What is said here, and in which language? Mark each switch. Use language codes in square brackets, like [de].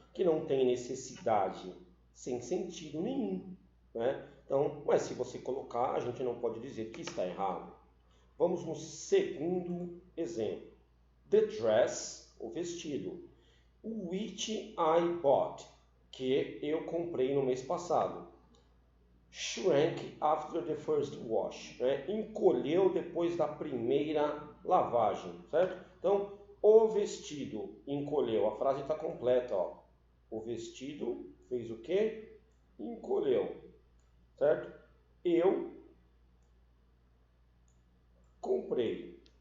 [pt] Que não tem necessidade, sem sentido nenhum, né? Então, mas se você colocar, a gente não pode dizer que está errado. Vamos no segundo exemplo. [en] The dress, [pt] o vestido. [en] which I bought, [pt] que eu comprei no mês passado. [en] Shrank after the first wash, né? [pt] Encolheu depois da primeira lavagem, certo? Então, o vestido encolheu, a frase está completa, ó. O vestido fez o quê? Encolheu, certo? Eu comprei.